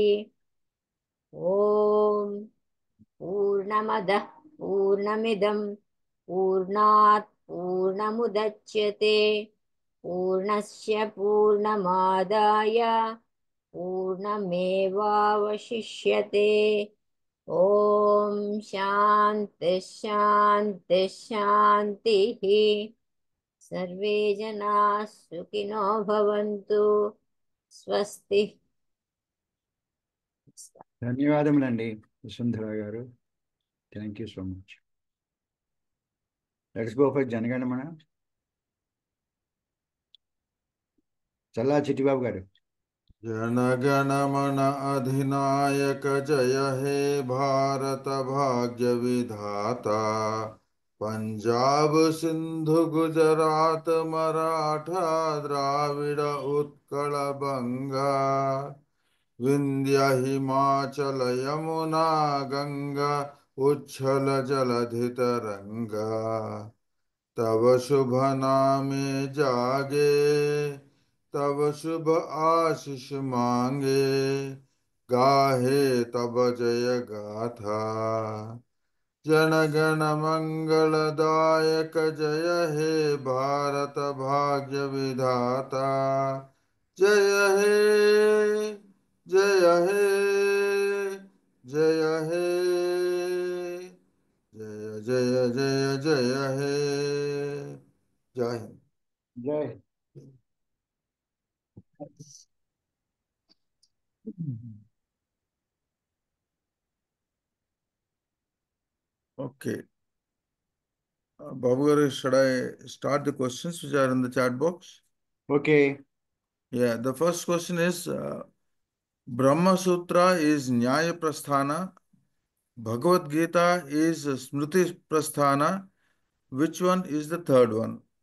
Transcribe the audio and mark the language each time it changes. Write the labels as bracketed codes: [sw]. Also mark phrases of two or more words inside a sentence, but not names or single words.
[sa] ॐ पूर्णमदः पूर्णमिदं पूर्णात् पूर्णमुदच्यते पूर्णस्य पूर्णमादाय पूर्णमेवावशिष्यते ॐ शान्ति शान्ति शान्तिः सर्वे जनाः सुखिनो भवन्तु स्वस्ति [te] ధన్యవాదములండి వసుంధర గారు. [en] Thank you so much. Let's go for Janaganamana. [te] చల్లా చిట్టిబాబు గారు. [bn] জনগণমন অধিনায়ক জয় হে ভারত ভাগ্য বিধাতা পঞ্জাব সিন্ধু গুজরাট মরাঠা দ্রাবিড় উৎকল বঙ্গ বিন্ধ্য হিমাচল যমুনা গঙ্গা উচ্ছল জলধি তরঙ্গা তব শুভ নামে জাগে তব শুভ আশিস মাগে গাহে তব জয় গাথা জনগণ মঙ্গলদায়ক জয় হে ভারত ভাগ্য বিধাতা জয় হে জয় হে জয় হে জয় জয় জয় জয় হে [hi] जय हिंद. జై. [en] Okay. Babu garu, should I start the questions which are in the chat box? ఓకే. Yeah, the first question is Brahma Sutra is Nyaya Prasthana, Bhagavad Gita is Smriti Prasthana. Which one is the third one?